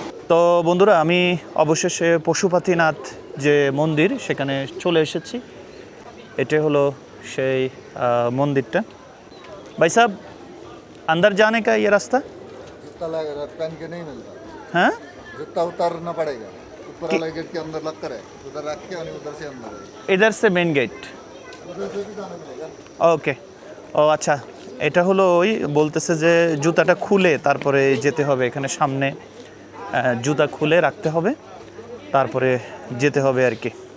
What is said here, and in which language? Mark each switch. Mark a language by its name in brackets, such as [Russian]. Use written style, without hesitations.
[Bangla] তো বন্ধুরা, আমি অবশেষে পশুপাতিনাথ যে মন্দির সেখানে চলে এসেছি। এটা হলো সেই মন্দিরটা। [Hindi] ভাই সাহেব, अंदर जाने का ये रास्ता? जूता पहन के नहीं मिलता। हाँ, जूता उतारना पड़ेगा। ऊपर वाला गेट के अंदर लग कर है, उधर रख के और उधर से अंदर है। इधर से मेन गेट। उधर से भी जाना पड़ेगा। [Bangla] ওকে, ও আচ্ছা। এটা হলো ওই বলতেছে যে জুতাটা খুলে তারপরে যেতে হবে। এখানে সামনে জুতা খুলে রাখতে হবে, তারপরে যেতে হবে আর কি।